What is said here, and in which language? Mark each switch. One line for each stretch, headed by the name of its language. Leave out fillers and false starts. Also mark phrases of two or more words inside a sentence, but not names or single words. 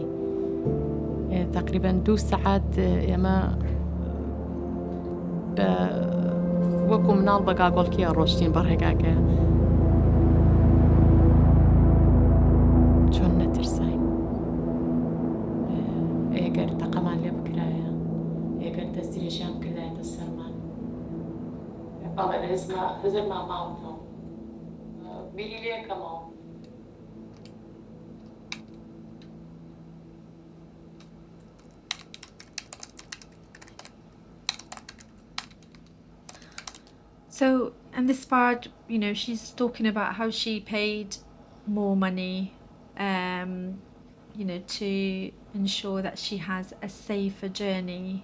Central Kurdish: تقریبا 2 سەعات ئێمە وەکو مناڵ بە گاگۆڵکیە ڕۆشتین بە ڕێگاکەیە. چۆن نەترساین؟ ئێگەر تەقەمان لێ
English: But it is not, is it my mouth? Really, come on. So, and this part, you know, she's talking about how she paid more money, you know, to ensure that she has a safer journey.